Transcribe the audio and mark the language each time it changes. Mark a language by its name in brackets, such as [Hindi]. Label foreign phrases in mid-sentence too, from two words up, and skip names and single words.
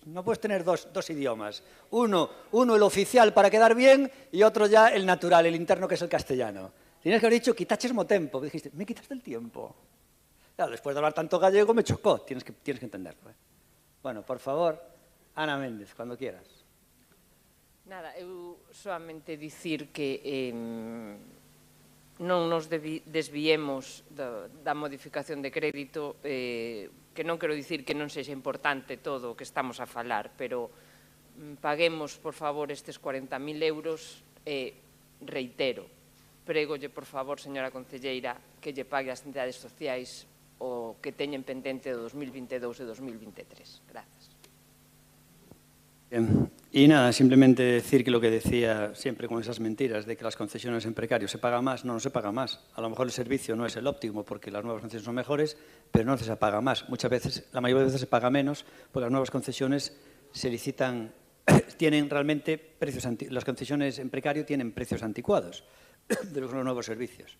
[Spanish] No puedes tener dos idiomas. Uno el oficial para quedar bien y otro ya el natural, el interno que es el castellano. Tenías que haber dicho, [Galician] quitaches mo tempo. [Spanish] Dijiste, me quitaste el tiempo. Claro, después de hablar tanto gallego me chocó, tienes que entenderlo. Bueno, por favor, Ana Méndez, cuando quieras. [Galician] Nada, eu solamente dicir que non nos desviemos da modificación de crédito, que non quero dicir que non sexa importante todo o que estamos a falar, pero paguemos, por favor, estes 40.000 euros e, reitero, prégolle, por favor, señora concelleira, que lle pague ás entidades sociais o que teñen pendente do 2022 e 2023. Grazas. [Spanish] Bien. Y nada, simplemente decir que lo que decía siempre con esas mentiras de que las concesiones en precario se paga más, no se paga más. A lo mejor el servicio no es el óptimo porque las nuevas concesiones son mejores, pero no se paga más. Muchas veces, la mayoría de veces se paga menos porque las nuevas concesiones se licitan, tienen realmente precios, las concesiones en precario tienen precios anticuados de los nuevos servicios.